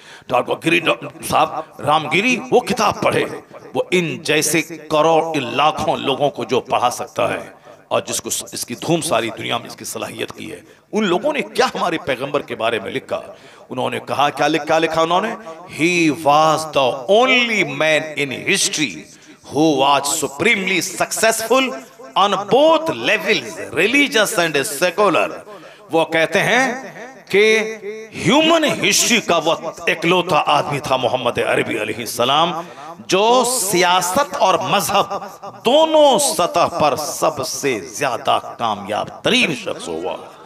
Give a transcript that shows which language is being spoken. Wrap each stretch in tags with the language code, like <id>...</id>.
<hi>Doctor गिरी साहब रामगिरी वो किताब पढ़े, वो इन जैसे करोड़ लाखों लोगों को जो पढ़ा सकता है और जिसको इसकी धूम सारी दुनिया में इसकी सलाहियत की है। उन लोगों ने क्या हमारे पैगंबर के बारे में लिखा? उन्होंने कहा क्या लिखा उन्होंने?</hi> <en>He was the only man in history who was supremely successful on both levels, religious and secular।</en> <hi>वो कहते हैं कि ह्यूमन हिस्ट्री का वो इकलौता आदमी था मोहम्मद अरबी अलैहिस्सलाम, जो सियासत और मजहब दोनों सतह पर सबसे ज्यादा कामयाब तरीन शख्स हुआ।</hi>